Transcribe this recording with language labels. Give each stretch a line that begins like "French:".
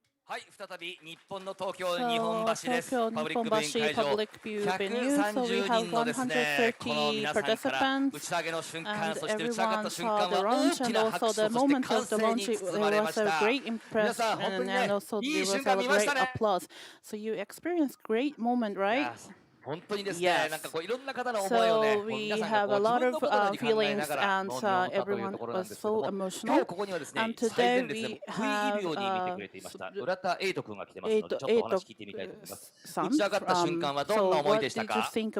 Japanese: はい、再び日本の東京日本橋です。パブリックビューイング会場、130人のですね、この皆さんから打ち上げの瞬間、そして打ち上がった瞬間は大きな拍手、そして歓声に包まれました。皆さん、本当にね、いい瞬間見ましたね。
English: So you experienced great moment, right?
Japanese: 本当にですね、なんかこういろんな方の思いをね、皆さんがこう自分のことのように考えながらの日本のというところなんですけども、今日ここにはですね、最前列でも食い入るように見てくれていました浦田瑛斗君が来てますので、ちょっとお話聞いてみたいと思います。打ち上がった瞬間はどんな思いでしたか？